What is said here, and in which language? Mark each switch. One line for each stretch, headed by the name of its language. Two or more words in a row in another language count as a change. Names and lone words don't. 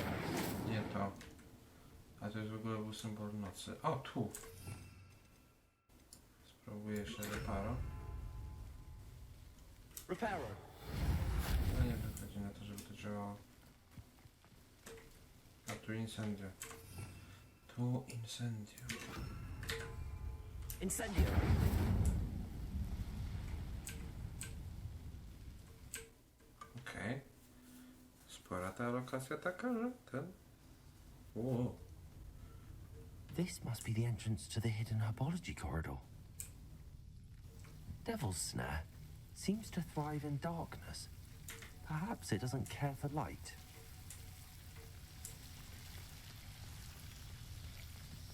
Polish: Nie to. A to jest w ogóle był symbol nocy. O, tu. Spróbuję jeszcze reparo. Reparo. No nie wychodzi na to, żeby to działało. A tu incendio. Tu incendio. Incendio. Okej. Spora ta lokacja taka, że ten... Wow.
English: This must be the entrance to the hidden herbology corridor. Devil's Snare seems to thrive in darkness. Perhaps it doesn't care for light.